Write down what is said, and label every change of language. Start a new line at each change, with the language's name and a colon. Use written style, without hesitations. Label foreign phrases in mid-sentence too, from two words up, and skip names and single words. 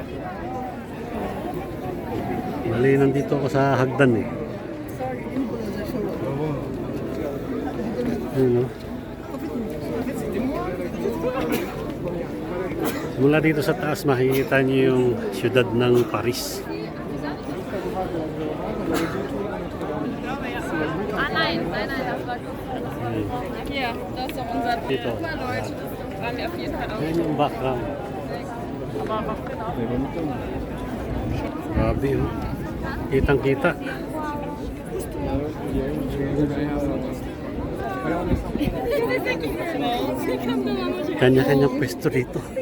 Filipino: Mali, nandito ako sa hagdan eh. Ayun, no? Mula dito sa taas makikita niyo yung siyudad ng Paris.
German: Nein, das war hier, das ist doch unser
Filipino: Dito.
German: Leute. Das waren wir auf jeden Fall auch.
Filipino: Ayan yung background. Grabe oh. Kitang kita. Kanya-kanyang pwesto dito.